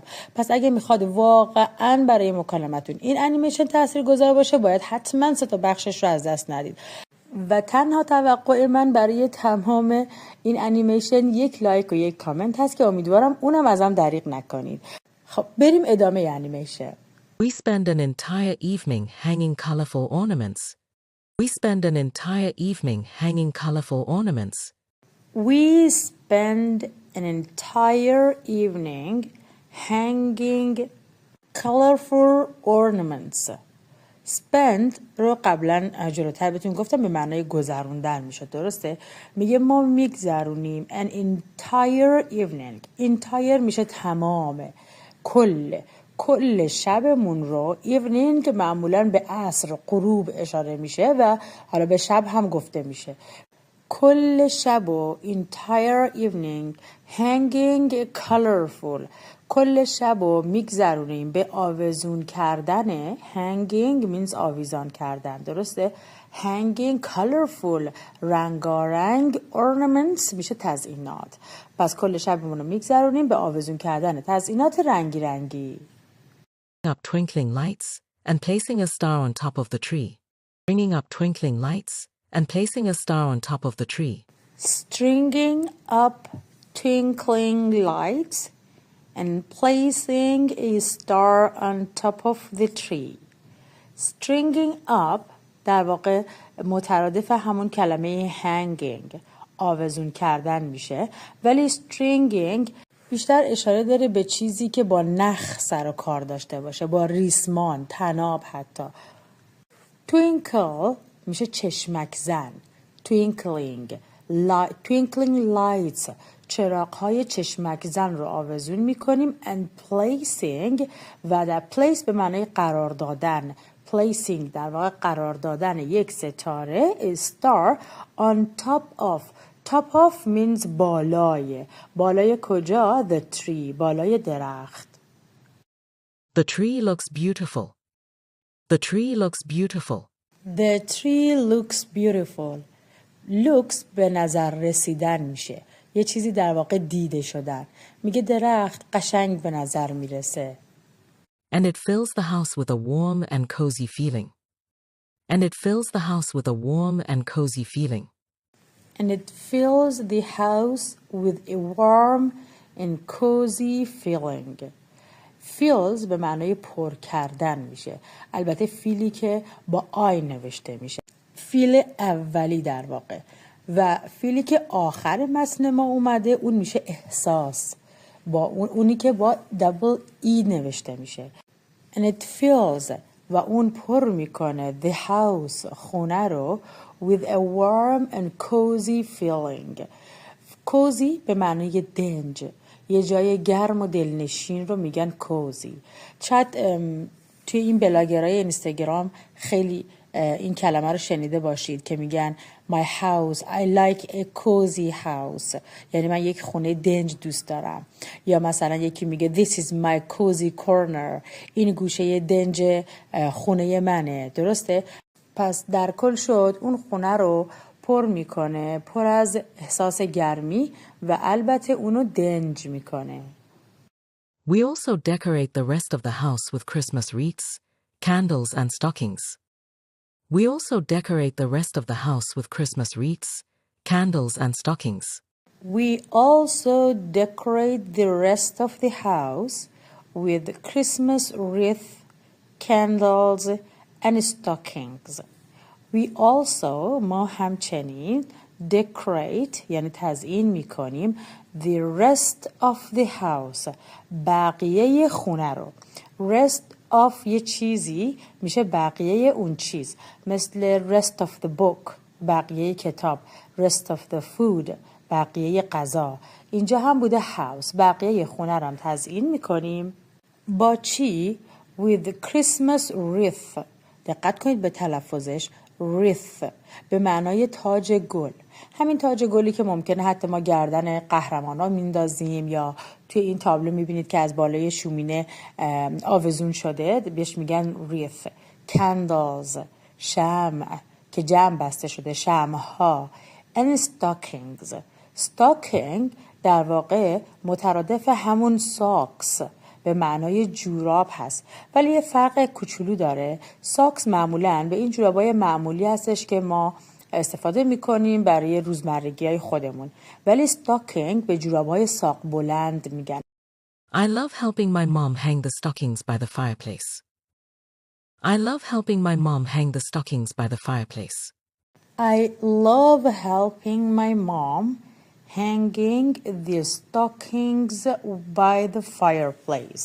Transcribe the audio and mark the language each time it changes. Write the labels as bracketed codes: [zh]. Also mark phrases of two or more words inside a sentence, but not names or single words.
[fa] پس اگه میخواد واقعا برای مکالمتون این انیمیشن تاثیرگذار باشه باید حتما 3 تا بخشش رو از دست ندید. و تنها توقع من برای تمام این انیمیشن 1 لایک و 1 کامنت هست که امیدوارم اونم ازم دریغ نکنید. خب بریم ادامه انیمیشن. [en] We spend an entire evening hanging colorful ornaments. We spend an entire evening hanging colorful ornaments. We spend an entire evening hanging colorful ornaments. [fa] spend رو قبلا جلوتر بهتون گفتم به معنای گذروندن میشه، درسته؟ میگه ما میگذرونیم [en] an entire evening. [fa] entire میشه تمام، کل شبمون رو. evening معمولا به عصر غروب اشاره میشه و حالا به شب هم گفته میشه. کل شب و [en] entire evening hanging colorful. [fa] کل شب و میگذرونیم به آویزون کردن. [en] hanging means [fa] آویزان کردن، درسته؟ [en] hanging colorful [fa] رنگارنگ. ornaments میشه تزیینات. پس کل شبمون رو میگذرونیم به آویزون کردن تزیینات رنگی رنگی. [en] Up twinkling lights and placing a star on top of the tree. Bringing up twinkling lights and placing a star on top of the tree. Stringing up twinkling lights and placing a star on top of the tree. Stringing up [fa] در واقع مترادف همون کلمه hanging آویزون کردن میشه، ولی stringing بیشتر اشاره داره به چیزی که با نخ سر و کار داشته باشه، با ریسمان، طناب حتی. Twinkle میشه چشمک زن. [en] Twinkling lights [fa] چراغ‌های چشمک زن رو آویزون می‌کنیم. [en] and placing [fa] و در place به معنای قرار دادن. placing در واقع قرار دادن یک ستاره [en] a star on top of. top of means [fa] بالای کجا؟ [en] the tree [fa] بالای درخت. [en] The tree looks beautiful. The tree looks beautiful. The tree looks beautiful. [fa] looks به نظر رسیدن میشه، یه چیزی در واقع دیده شدن. میگه درخت قشنگ به نظر میرسه. [en] And it fills the house with a warm and cozy feeling. And it fills the house with a warm and cozy feeling. And it fills the house with a warm and cozy feeling. [fa] fills به معنای پر کردن میشه. البته فیلی که با آی نوشته میشه، فیل اولی در واقع. و فیلی که آخر متن ما اومده اون میشه احساس، با اونی که با دبل ای نوشته میشه. [en] And it fills [fa] و اون پر میکنه [en] the house [fa] خونه رو [en] with a warm and cozy feeling. [fa] cozy به معنی دنج، یه جای گرم و دلنشین رو میگن کوزی. شاید توی این بلاگرای اینستاگرام خیلی این کلمه رو شنیده باشید که میگن [en] my house I like a cozy house، [fa] یعنی من یک خونه دنج دوست دارم. یا مثلا یکی میگه [en] this is my cozy corner، [fa] این گوشه دنج خونه منه، درسته؟ پس در کل شد اون خونه رو پر میکنه، پر از احساس گرمی و البته اونو دنج میکنه. [en] We also decorate the rest of the house with Christmas wreaths, candles and stockings. We also decorate the rest of the house with Christmas wreaths, candles and stockings. We also decorate the rest of the house with Christmas wreath, candles and stockings. We also [fa] ما همچنین decorate یعنی تزیین میکنیم [en] the rest of the house [fa] بقیه خونه رو. [en] rest of [fa] یه چیزی میشه بقیه اون چیز، مثل [en] rest of the book [fa] بقیه کتاب، [en] rest of the food [fa] بقیه غذا. اینجا هم بوده house بقیه خونه رو هم تزیین میکنیم با چی؟ [en] with Christmas wreath. [fa] دقت کنید به تلفظش، wreath به معنای تاج گل. همین تاج گلی که ممکنه حتی ما گردن قهرمانا میندازیم یا توی این تابلو میبینید که از بالای شومینه آویزون شده، بهش میگن wreath. candles شمع که جمع بسته شده شمعها [en] and stockings stocking [fa] در واقع مترادف همون socks به معنای جوراب هست ولی یه فرق کوچولو داره ساکس معمولاً به این جورابای معمولی هستش که ما استفاده میکنیم برای روزمرگی های خودمون ولی stocking به جورابای ساق بلند میگن [en] I love helping my mom hang the stockings by the fireplace. I love helping my mom hang the stockings by the fireplace. I love helping my mom hanging the stockings by the fireplace.